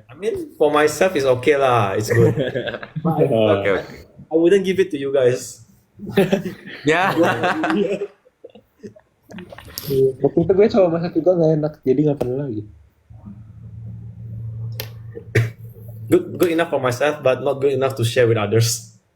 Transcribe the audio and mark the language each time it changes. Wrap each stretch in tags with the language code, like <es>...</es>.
<en>I mean, for myself is okay lah, it's good. Oke, oke. I wouldn't give it to you guys. Ya.</en> <id>Waktu itu gue coba masak juga nggak enak, jadi nggak pernah lagi.</id> <en>Good enough for myself, but not good enough to share with others.</en>